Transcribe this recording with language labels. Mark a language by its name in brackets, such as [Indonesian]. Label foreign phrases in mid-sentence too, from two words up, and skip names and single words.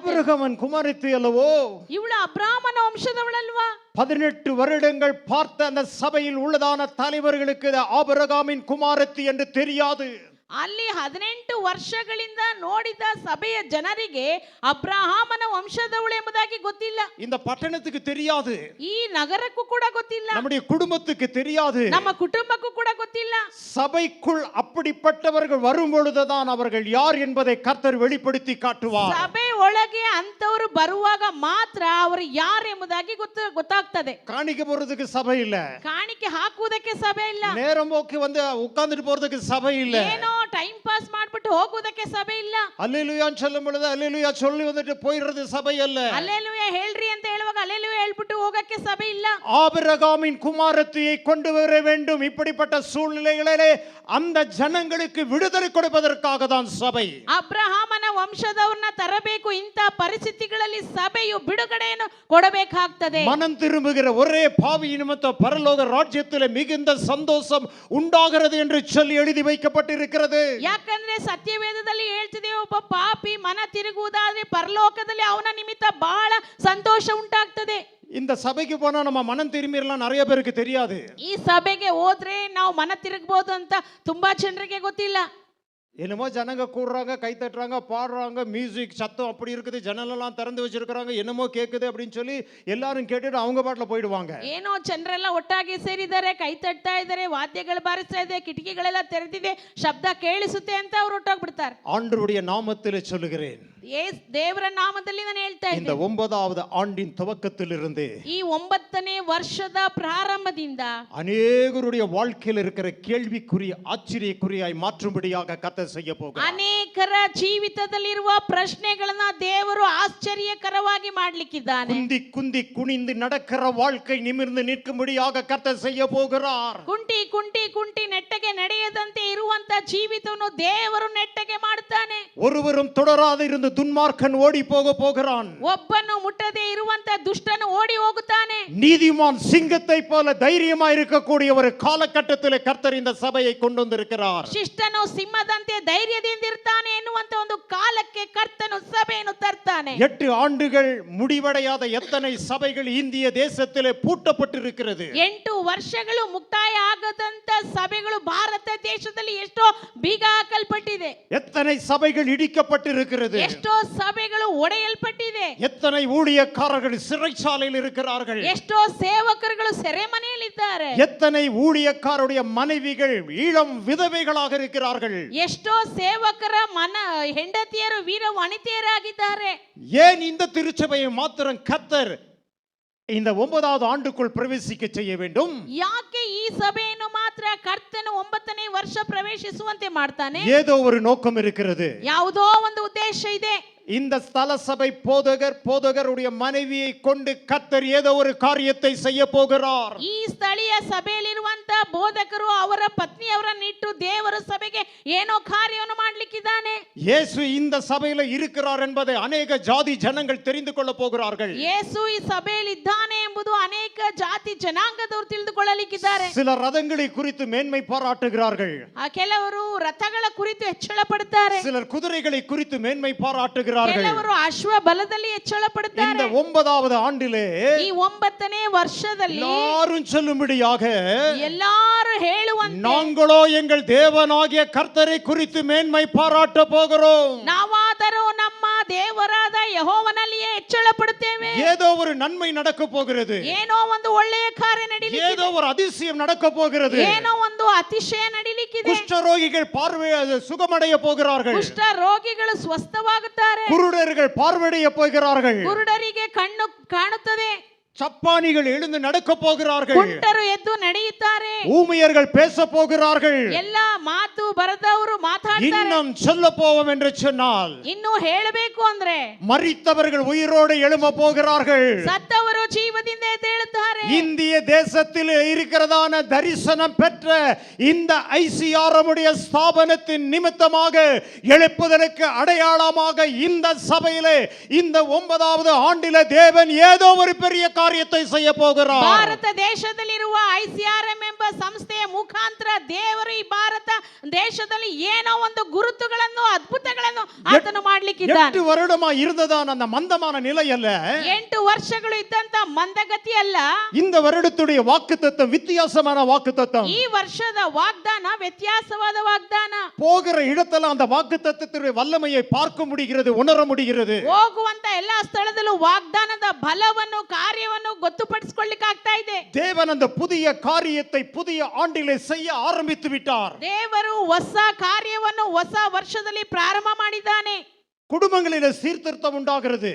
[Tamil] ஆபிரகாமின் குமாரத்தி அல்லவோ? [Kannada] ಇವಳು ಅಬ್ರಾಮನ ವಂಶದವಳಲ್ವಾ? [Tamil] 18 வருடங்கள் பார்த்த அந்த சபையில் உள்ளதான தலைவர்களுக்கு ஆபிரகாமின் குமாரத்தி என்று தெரியாது. [Kannada] ಅಲ್ಲಿ 18 ವರ್ಷಗಳಿಂದ ನೋಡಿದ ಸಭೆಯ ಜನರಿಗೆ ಅಬ್ರಹಾಮನ ವಂಶದವಳು ಎಂಬುದಾಗಿ ಗೊತ್ತಿಲ್ಲ. [Tamil] இந்த பட்டணத்துக்கு தெரியாது. [Kannada] ಈ ನಗರಕ್ಕೂ ಕೂಡ ಗೊತ್ತಿಲ್ಲ. [Tamil] நம்முடைய குடும்பத்துக்கு தெரியாது. [Kannada] ನಮ್ಮ ಕುಟುಂಬಕ್ಕೂ ಕೂಡ ಗೊತ್ತಿಲ್ಲ. [Tamil] சபைக்குள் அப்படிப்பட்டவர்கள் வரும் பொழுதுதான் அவர்கள் யார் என்பதை கர்த்தர் வெளிப்படுத்தி காட்டுவார். [Kannada] ಸಭೆ ಒಳಗೆ ಅಂತವರು ಬರುವಾಗ ಮಾತ್ರ ಅವರು ಯಾರು ಎಂಬುದಾಗಿ ಗೊತ್ತಾಗ್ತದೆ. [Tamil] காணிக்க போறதுக்கு சபை இல்ல. [Kannada] ಕಾಣಿಕೆ ಹಾಕುವುದಕ್ಕೆ ಸಭೆ ಇಲ್ಲ. [Tamil] நேரம் போக்கு உட்கார்ந்துட்டு போறதுக்கு சபை இல்ல. [Kannada] ಏನೋ [English] time pass [Kannada] ಮಾಡ್ಬಿಟ್ಟು ಹೋಗುವುದಕ್ಕೆ ಸಭೆ ಇಲ್ಲ. [Tamil] அல்லேலூயான்னு சொல்லும் பொழுது அல்லேலூயா சொல்லி வந்துட்டு போயிடுறது சபை அல்ல. [Kannada] அல்லேலூயா ಹೇಳ್ರಿ ಅಂತ ಹೇಳುವಾಗ அல்லேலூயா ಹೇಳ್ಬಿಟ್ಟು ಹೋಗಕ್ಕೆ ಸಭೆ ಇಲ್ಲ. [Tamil] ஆபிரகாமின் குமாரத்தியை கொண்டு வர வேண்டும். இப்படிப்பட்ட சூழ்நிலைகளிலே அந்த ஜனங்களுக்கு விடுதலை கொடுப்பதற்காக தான் சபை. [Kannada] ಅಬ್ರಹಾಮನ ವಂಶದವರನ್ನ ತರಬೇಕು. ಇಂಥ ಪರಿಸ್ಥಿತಿಗಳಲ್ಲಿ ಸಭೆಯು ಬಿಡುಗಡೆಯನ್ನು ಕೊಡಬೇಕಾಗ್ತದೆ. [Tamil] மனம் திரும்புகிற ஒரே பாவி நிமித்தம் பரலோக ராஜ்யத்திலே மிகுந்த சந்தோஷம் உண்டாகிறது என்று சொல்லி எழுதி வைக்கப்பட்டிருக்கிறது. [Kannada] ಯಾಕಂದ್ರೆ ಸತ್ಯವೇದದಲ್ಲಿ ಹೇಳ್ತಿದೆ, ಒಬ್ಬ ಪಾಪಿ ಮನ ತಿರುಗುವುದಾದ್ರೆ ಪರಲೋಕದಲ್ಲಿ ಅವನ ನಿಮಿತ್ತ ಬಹಳ ಸಂತೋಷ ಉಂಟಾಗ್ತದೆ. [Tamil] இந்த சபைக்கு போனா நம்ம மனம் திரும்பிடலாம் நிறைய பேருக்கு தெரியாது. [Kannada] ಈ ಸಭೆಗೆ ಹೋದ್ರೆ ನಾವು ಮನ ತಿರುಗಬಹುದು ಅಂತ ತುಂಬಾ ಜನರಿಗೆ ಗೊತ್ತಿಲ್ಲ. [Tamil] என்னமோ ஜனங்க கூடுறாங்க, கை தட்டுறாங்க, பாடுறாங்க, மியூசிக் சத்தம் அப்படி இருக்குது, ஜன்னலெல்லாம் திறந்து வச்சிருக்கிறாங்க, என்னமோ கேட்குது அப்படின்னு சொல்லி எல்லாரும் கேட்டுட்டு அவங்க பாட்டில் போயிடுவாங்க. [Kannada] ಏನೋ ಜನರೆಲ್ಲ ಒಟ್ಟಾಗಿ ಸೇರಿದ್ದಾರೆ, ಕೈ ತಟ್ತಾ ಇದ್ದಾರೆ, ವಾದ್ಯಗಳು ಬಾರಿಸ್ತಾ ಇದೆ, ಕಿಟಕಿಗಳೆಲ್ಲ ತೆರೆದಿದೆ, ಶಬ್ದ ಕೇಳಿಸುತ್ತೆ ಅಂತ ಅವ್ರು ಒಟ್ಟಾಗ್ಬಿಡ್ತಾರೆ. [Tamil] ஆண்டவருடைய நாமத்தில் சொல்லுகிறேன், [Kannada] ದೇವರ ನಾಮದಲ್ಲಿ ನಾನು ಹೇಳ್ತಾ [Tamil] இந்த [Kannada] ಇದ್ದೀನಿ, [Tamil] 9வது ஆண்டின் துவக்கத்திலிருந்து [Kannada] ಈ 9ನೇ ವರ್ಷದ ಪ್ರಾರಂಭದಿಂದ [Tamil] அநேகருடைய வாழ்க்கையில் இருக்கிற கேள்விக்குறி ஆச்சரியக்குறியாய் மாற்றும்படியாக கர்த்தர் செய்ய போகிறார். [Kannada] ಅನೇಕರ ಜೀವಿತದಲ್ಲಿರುವ ಪ್ರಶ್ನೆಗಳನ್ನ ದೇವರು ಆಶ್ಚರ್ಯಕರವಾಗಿ ಮಾಡ್ಲಿಕ್ಕಿದ್ದಾನೆ. [Tamil] குந்தி குந்தி குனிந்து நடக்கிற வாழ்க்கை நிமிர்ந்து நிற்கும்படியாக கர்த்தர் செய்ய போகிறார். [Kannada] ಕುಂಟಿ ಕುಂಟಿ ಕುಂಟಿ ನೆಟ್ಟಗೆ ನಡೆಯದಂತೆ ಇರುವಂತ ಜೀವಿತವನ್ನು ದೇವರು ನೆಟ್ಟಗೆ ಮಾಡುತ್ತಾನೆ. [Tamil] ஒருவரும் தொடராத இருந்து துன்மார்க்கன் ஓடி போகிறான். [Kannada] ಒಬ್ಬನು ಮುಟ್ಟದೆ ಇರುವಂತ ದುಷ್ಟನು ಓಡಿ ಹೋಗುತ್ತಾನೆ. [Tamil] நீதிமான் சிங்கத்தை போல தைரியமா இருக்கக்கூடிய ஒரு காலகட்டத்தில் கர்த்தர் இந்த சபையை கொண்டு வந்திருக்கிறார். [Kannada] ಶಿಷ್ಟನು ಸಿಂಹದಂತೆ ಧೈರ್ಯದಿಂದ ಇರ್ತಾನೆ ಎನ್ನುವಂತ ಒಂದು ಕಾಲಕ್ಕೆ ಕರ್ತನು ಸಭೆಯನ್ನು ತರ್ತಾನೆ. [Tamil] 8 ஆண்டுகள் முடிவடையாத எத்தனை சபைகள் இந்திய தேசத்திலே பூட்டப்பட்டிருக்கிறது. [Kannada] 8 ವರ್ಷಗಳು ಮುಕ್ತಾಯ ಆಗದಂತ ಸಭೆಗಳು ಭಾರತ ದೇಶದಲ್ಲಿ ಎಷ್ಟೋ ಬೀಗ ಹಾಕಲ್ಪಟ್ಟಿದೆ. [Tamil] எத்தனை சபைகள் இடிக்கப்பட்டிருக்கிறது. [Kannada] ಎಷ್ಟೋ ಸಭೆಗಳು ಒಡೆಯಲ್ಪಟ್ಟಿದೆ. [Tamil] எத்தனை ஊழியக்காரர்கள் சிறைச்சாலையில் இருக்கிறார்கள். [Kannada] ಎಷ್ಟೋ ಸೇವಕರುಗಳು ಸೆರೆಮನೆಯಲ್ಲಿದ್ದಾರೆ. [Tamil] எத்தனை ஊழியக்காரருடைய மனைவிகள் இளம் விதவைகளாக இருக்கிறார்கள். [Kannada] ಎಷ್ಟೋ ಸೇವಕರ ಹೆಂಡತಿಯರು ವೀರ ವನಿತೆಯರಾಗಿದ್ದಾರೆ. [Tamil] ஏன் இந்த திருச்சபையை மாத்திரம் கர்த்தர் இந்த 9வது ஆண்டுக்குள் பிரவேசிக்க செய்ய வேண்டும்? [Kannada] ಯಾಕೆ ಈ ಸಭೆಯನ್ನು ಮಾತ್ರ ಕರ್ತನು 9ನೇ ವರ್ಷ ಪ್ರವೇಶಿಸುವಂತೆ ಮಾಡ್ತಾನೆ? [Tamil] ஏதோ ஒரு நோக்கம் இருக்கிறது. [Kannada] ಯಾವುದೋ ಒಂದು ಉದ್ದೇಶ ಇದೆ. [Tamil] இந்த ஸ்தல சபை போதகருடைய மனைவியை கொண்டு கர்த்தர் ஏதோ ஒரு காரியத்தை செய்ய போகிறார். [Kannada] ಈ ಸ್ಥಳೀಯ ಸಭೆಯಲ್ಲಿರುವಂತ ಬೋಧಕರು ಅವರ ಪತ್ನಿಯವರನ್ನಿಟ್ಟು ದೇವರ ಸಭೆಗೆ ಏನೋ ಕಾರ್ಯವನ್ನು ಮಾಡ್ಲಿಕ್ಕಿದ್ದಾನೆ. [Tamil] இயேசு இந்த சபையில இருக்கிறார் என்பதை அநேக ஜாதி ஜனங்கள் தெரிந்து கொள்ள போகிறார்கள். [Kannada] ಯೇಸು ಈ ಸಭೆಯಲ್ಲಿ ಇದ್ದಾನೆ ಎಂಬುದು ಅನೇಕ ಜಾತಿ ಜನಾಂಗದವರು ತಿಳಿದುಕೊಳ್ಳಲಿಕ್ಕಿದ್ದಾರೆ. [Tamil] சில ரதங்களை குறித்து மேன்மை பாராட்டுகிறார்கள். [Kannada] ಕೆಲವರು ರಥಗಳ ಕುರಿತು ಹೆಚ್ಚಳ ಪಡುತ್ತಾರೆ. [Tamil] சிலர் குதிரைகளை குறித்து மேன்மை பாராட்டுகிறார்கள். [Kannada] ಕೆಲವರು ಅಶ್ವ ಬಲದಲ್ಲಿ ಹೆಚ್ಚಳ [Tamil] இந்த [Kannada] ಪಡುತ್ತಾರೆ. [Tamil] 9வது ஆண்டிலே [Kannada] ಈ 9ನೇ ವರ್ಷದಲ್ಲಿ [Tamil] எல்லாரும் சொல்லும்படியாக [Kannada] ಎಲ್ಲಾರು ಹೇಳುವಂತೆ [Tamil] நாங்களோ எங்கள் தேவனாகிய கர்த்தரை குறித்து மேன்மை பாராட்ட போகிறோம். [Kannada] ನಾವಾದರೂ ನಮ್ಮ ದೇವರಾದ ಯೆಹೋವನಲ್ಲಿಯೇ ಹೆಚ್ಚಳ ಪಡುತ್ತೇವೆ. [Tamil] ஏதோ ஒரு நன்மை நடக்க போகிறது. [Kannada] ಏನೋ ಒಂದು ಒಳ್ಳೆಯ ಕಾರ್ಯ ನಡೀಲಿಕ್ಕಿದೆ. [Tamil] ஏதோ ஒரு அதிசயம் நடக்க போகிறது. [Kannada] ಏನೋ ಒಂದು ಅತಿಶಯ ನಡೀಲಿಕ್ಕಿದೆ. [Tamil] குஷ்டரோகிகள் பார்வை சுகமடைய போகிறார்கள். [Kannada] ಕುಷ್ಠ ರೋಗಿಗಳು ಸ್ವಸ್ಥವಾಗುತ್ತಾರೆ. [Tamil] குருடர்கள் பார்வையடைய போகிறார்கள். [Kannada] ಕುರುಡರಿಗೆ ಕಣ್ಣು ಕಾಣುತ್ತದೆ. [Tamil] சப்பானிகள் எழுந்து நடக்க போகிறார்கள். [Kannada] ಕುಂಟರು ಎದ್ದು ನಡೆಯುತ್ತಾರೆ. [Tamil] ஊமையர்கள் பேச போகிறார்கள். [Kannada] ಎಲ್ಲ ಮಾತು ಬರದವರು ಮಾತಾಡ್ತಾರೆ. [Tamil] இன்னும் சொல்ல போவோம் என்று சொன்னால் [Kannada] ಇನ್ನು ಹೇಳಬೇಕು ಅಂದ್ರೆ [Tamil] மரித்தவர்கள் உயிரோடு எழும்ப போகிறார்கள். [Kannada] ಸತ್ತವರು ಜೀವದಿಂದ ಎದ್ದೇಳುತ್ತಾರೆ. [Tamil] இந்திய தேசத்தில் இருக்கிறதான தரிசனம் பெற்ற இந்த ஐசிஆர்எம்முடைய ஸ்தாபனத்தின் நிமித்தமாக எழுப்புதலுக்கு அடையாளமாக இந்த சபையிலே இந்த 9வது ஆண்டிலே தேவன் ஏதோ ஒரு பெரிய காரியத்தை செய்ய போகிறார். [Kannada] ಭಾರತ ದೇಶದಲ್ಲಿರುವ ಐಸಿಆರ್ಎಂ ಎಂಬ ಸಂಸ್ಥೆಯ ಮುಖಾಂತರ ದೇವರು ಈ ಭಾರತ ದೇಶದಲ್ಲಿ ಏನೋ ಒಂದು ಗುರುತುಗಳನ್ನು ಅದ್ಭುತಗಳನ್ನು ಆತನು ಮಾಡ್ಲಿಕ್ಕಿದ್ದಾನೆ. [Tamil] 8 வருடமா இருந்ததான அந்த மந்தமான நிலை அல்ல. [Kannada] 8 ವರ್ಷಗಳು ಇದ್ದಂತ ಮಂದಗತಿ ಅಲ್ಲ. [Tamil] இந்த வருடத்துடைய வாக்குத்தத்தம் வித்தியாசமான வாக்குத்தத்தம். [Kannada] ಈ ವರ್ಷದ ವಾಗ್ದಾನ ವ್ಯತ್ಯಾಸವಾದ ವಾಗ್ದಾನ. [Tamil] போகிற இடத்துல அந்த வாக்குத்தத்தத்துடைய வல்லமையை பார்க்க முடிகிறது, உணர முடிகிறது. [Kannada] ಹೋಗುವಂತ ಎಲ್ಲಾ ಸ್ಥಳದಲ್ಲೂ ವಾಗ್ದಾನದ ಬಲವನ್ನು ಕಾರ್ಯವನ್ನು ಗೊತ್ತುಪಡಿಸಿಕೊಳ್ಳಿಕ್ಕೆ ಆಗ್ತಾ ಇದೆ. [Tamil] தேவன் அந்த புதிய காரியத்தை புதிய ஆண்டிலே செய்ய ஆரம்பித்து விட்டார். [Kannada] ದೇವರು ಹೊಸ ಕಾರ್ಯವನ್ನು ಹೊಸ ವರ್ಷದಲ್ಲಿ ಪ್ರಾರಂಭ ಮಾಡಿದ್ದಾನೆ. [Tamil] குடும்பங்களிலே சீர்திருத்தம் உண்டாகிறது.